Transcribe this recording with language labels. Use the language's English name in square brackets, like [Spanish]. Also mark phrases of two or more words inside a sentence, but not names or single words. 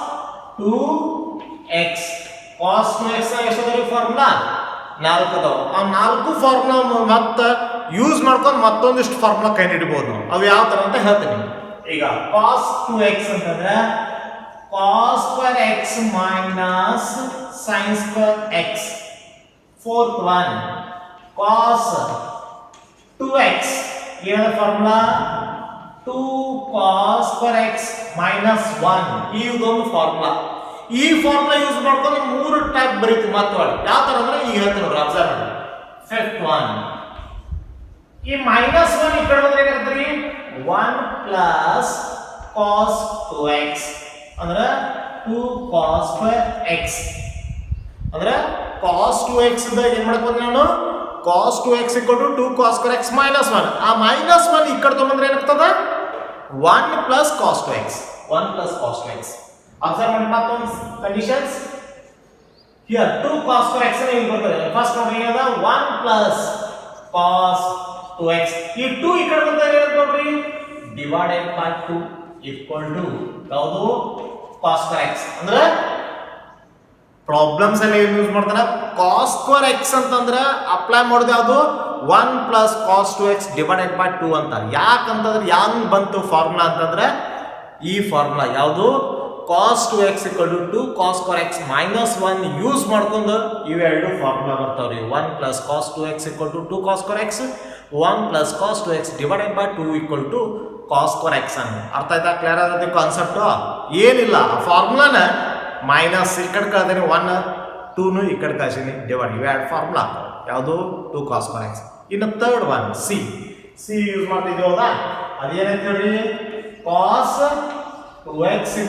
[Kannada] 2x cos 2x ನ ಎಷ್ಟು ಅದಾವ್ರಿ ಫಾರ್ಮುಲಾ 4 ಅದಾವ ಆ 4 ಫಾರ್ಮುಲಾ ಮತ್ತೆ ಯೂಸ್ ಮಾಡ್ಕೊಂಡು ಮತ್ತೊಂದಿಷ್ಟು ಫಾರ್ಮುಲಾ ಕೈ ಹಿಡಿಬಹುದು ನಾವು ಅವು ಯಾವ ತರ ಅಂತ ಹೇಳ್ತೀನಿ ಈಗ cos 2x ಅಂತಂದ್ರೆ [English] cos square x minus sin square x fourth one cos [Kannada] 2x ಏನದ ಫಾರ್ಮುಲಾ [English] 2 cos square x minus 1 [Kannada] ಈ ಇದೊಂದು ಫಾರ್ಮುಲಾ ಈ ಫಾರ್ಮುಲಾ ಯೂಸ್ ಮಾಡ್ಕೊಂಡು ಮೂರು ಟೈಪ್ ಬರೀತೀವಿ ಮತ್ತೆ ಯಾವ ತರ ಅಂದ್ರೆ ಈಗ ಹೇಳ್ತೀನಿ ನೋಡ್ರಿ ಅಬ್ಸರ್ವ್ ಮಾಡಿ [English] fifth one [Kannada] ಈ ಮೈನಸ್ 1 ಈ ಕಡೆ ಬಂದ್ರೆ ಏನಾಗ್ತದ್ರಿ 1 [English] plus cos 2x [Kannada] ಅಂದ್ರೆ [English] 2 cos square x [Kannada] ಅಂದ್ರೆ cos 2x ಇಂದ ಏನ್ ಮಾಡ್ಬೋದು ನಾನು [English] cos 2x = 2 cos square x minus 1 [Kannada] ಆ [English] minus 1 [Kannada] ಈ ಕಡೆ ತಗೊಂಡ್ರೆ ಏನಾಗ್ತದ [English] 1 plus cos 2x 1 plus cos 2x [Kannada] ಅಬ್ಸರ್ವ್ ಮಾಡಿ ಮತ್ತೊಂದು [English] conditions here 2 cos square x [Kannada] ನ ಇಲ್ಲಿ ಬರ್ತದೆ ಫಸ್ಟ್ ನೋಡ್ರಿ ಏನದ [English] 1 plus cos 2x [Kannada] ಈ 2 ಈ ಕಡೆ ಬಂದ್ರೆ ಏನಂತ ನೋಡ್ರಿ [English] divided by 2 equal to [Kannada] ಯಾವುದು [English] cos square x [Kannada] ಅಂದ್ರೆ ಪ್ರಾಬ್ಲಮ್ಸ್ ಅಲ್ಲಿ ಯೂಸ್ ಮಾಡ್ತಾರ [English] cos square x [Kannada] ಅಂತಂದ್ರೆ ಅಪ್ಲೈ ಮಾಡೋದು ಯಾವುದು [English] 1 plus cos 2x divided by 2 [Kannada] ಅಂತ ಯಾಕಂತಂದ್ರೆ ಯಾಂಗ್ ಬಂತು ಫಾರ್ಮುಲಾ ಅಂತಂದ್ರೆ ಈ ಫಾರ್ಮುಲಾ ಯಾವುದು [English] cos 2x = 2 cos square x minus 1 [Kannada] ಯೂಸ್ ಮಾಡ್ಕೊಂಡು ಇವೆರಡು ಫಾರ್ಮುಲಾ ಬರ್ತಾವ್ರಿ [English] 1 plus cos 2x = 2 cos square x 1 plus cos 2x divided by 2 equal to cos square x [Kannada] ಅನ್ನು ಅರ್ಥ ಆಯ್ತಾ ಕ್ಲಿಯರ್ ಆಗುತ್ತೆ ಕಾನ್ಸೆಪ್ಟ್ ಏನಿಲ್ಲ ಆ ಫಾರ್ಮುಲಾನ ಮೈನಸ್ ಈ ಕಡೆ ಕಳೆದ್ರೆ 1 2 ನು ಈ ಕಡೆ ಕಳಿಸಿನಿ ಡಿವೈಡ್ ಇವೆರಡು ಫಾರ್ಮುಲಾ ಯಾವುದು [English] 2 cos square x [Kannada] ಇನ್ನು [English] third one [Kannada] ಸಿ ಯೂಸ್ ಮಾಡ್ತಿದ್ದೀವಿ ಹೌದಾ ಅದೇನಂತ ಹೇಳಿ cos 2x